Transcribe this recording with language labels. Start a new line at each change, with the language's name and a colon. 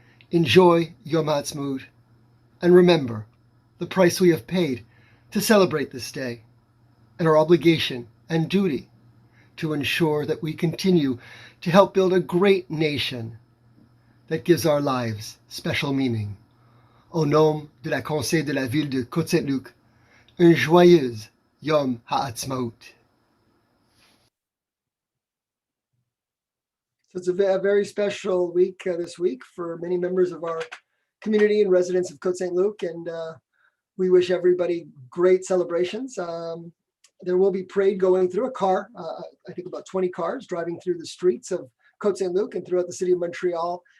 English: Enjoy Yom Ha'atzmaut, and remember the price we have paid to celebrate this day and our obligation and duty to ensure that we continue to help build a great nation that gives our lives special meaning.
French: Au nom de la conseil de la ville de Côte Saint-Luc, un joyeux Yom Ha'atzmaut.
English: So it's a very special week this week for many members of our community and residents of Côte Saint-Luc, and we wish everybody great celebrations. There will be parade going through a car, I think about 20 cars driving through the streets of Côte Saint-Luc and throughout the city of Montreal.